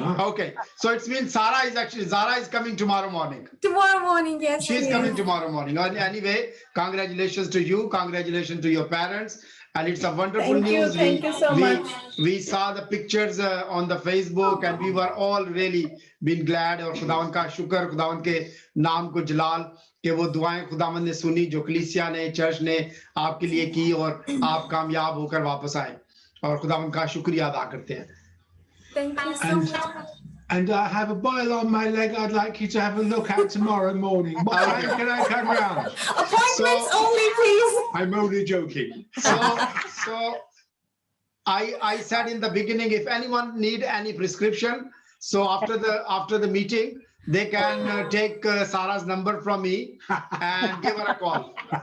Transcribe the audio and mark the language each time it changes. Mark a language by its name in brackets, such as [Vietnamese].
[English] Okay, so it means Zara is coming tomorrow morning. Tomorrow morning, yes. She's yes. coming tomorrow morning. Anyway, congratulations to you. Congratulations to your parents. And it's a wonderful news. Thank you so much. We saw the pictures on the Facebook and we were all really been glad. [Hindi] और खुदावन का शुक्र, खुदावन के नाम को जलाल कि वो दुआएं खुदावन ने सुनी जो कलीसिया ने, चर्च ने आपके लिए की और आप कामयाब होकर वापस आए और खुदावन का शुक्रिया अदा करते हैं. [English] Thank you so much. And I have a Bible on my leg I'd like you to have a look at tomorrow morning. What time can I come round? Appointments only, please. I'm only joking. So I said in the beginning, if anyone need any prescription, so after the meeting, they can take Sarah's number from me and give her a call.